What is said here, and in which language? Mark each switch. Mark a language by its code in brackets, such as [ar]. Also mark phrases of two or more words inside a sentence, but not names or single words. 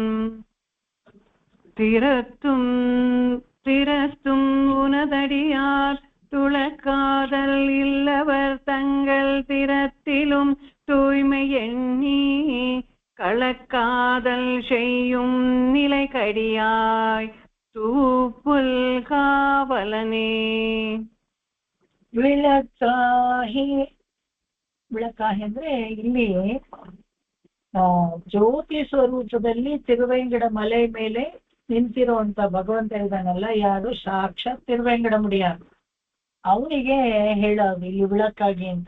[ta] திறத்தும் உனதடியார், துளக்காதல் இல்லவர் தங்கள் திறத்திலும், தூய்மை எண்ணி களக்காதல் செய்யும் நிலை கடியாய், தூப்புல் காவலனே. [kn] ವಿಳಕಾಹಿ ಅಂದ್ರೆ ಇಲ್ಲಿ ಜ್ಯೋತಿ ಸ್ವರೂಪದಲ್ಲಿ ತಿರುವೆಂಗಡ ಮಲೆ ಮೇಲೆ ನಿಂತಿರುವಂತ ಭಗವಂತ ಇದ್ದಾನಲ್ಲ, ಯಾರು ಸಾಕ್ಷಾತ್ ತಿರುವೆಂಗಡಮುಡಿಯಾರ್, ಅವನಿಗೆ ಹೇಳೋದು ಇಲ್ಲಿ ವಿಳಕ್ಕಾಗಿ ಅಂತ.